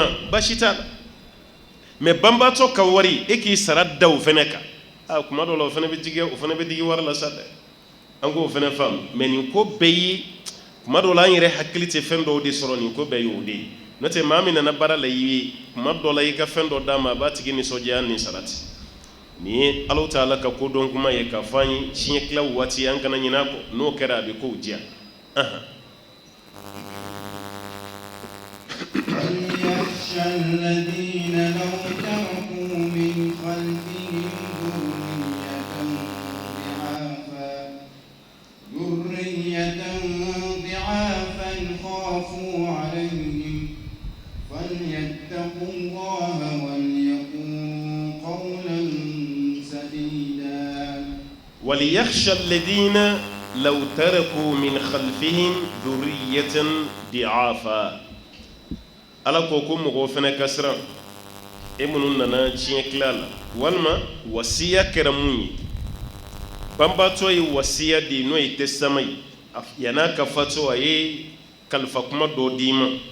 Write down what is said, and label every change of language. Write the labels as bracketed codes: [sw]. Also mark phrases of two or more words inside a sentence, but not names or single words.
[bm] baasi t'a la mais banbaatɔ ka wari e k'i sara da o fana kan kuma dɔw la o fana bɛ digi wari la sa dɛ an k'o fana faamu mais nin ko bɛɛ ye kuma dɔw la an yɛrɛ hakili tɛ fɛn dɔw de sɔrɔ nin ko bɛɛ ye o de ye n'o tɛ maa min nana baara la i ye kuma dɔw la i ka fɛn dɔ d'a ma a b'a tigi nisɔndiya ni sarati nin ye Alahu Taala ka kodɔn kuma ye k'a fɔ an ye tiɲɛ tila waati an kana ɲinɛ a kɔ n'o kɛra a bɛ kow diya [ar] وليخشى الذين لو تركوا من خلفهم ذرية ضعافا خافوا عليهم فليتقوا الله وليقولوا قولا سديدا وليخشى الذين لو تركوا من خلفهم ذرية ضعافا [bm] ala ko ko mɔgɔw fɛnɛ ka siran e minnu nana tiɲɛ tila la walima wasiya kɛra mun ye banbaatɔ ye wasiya di n'o ye testament ye yan'a ka fatu a ye kalifa kuma dɔ d'i ma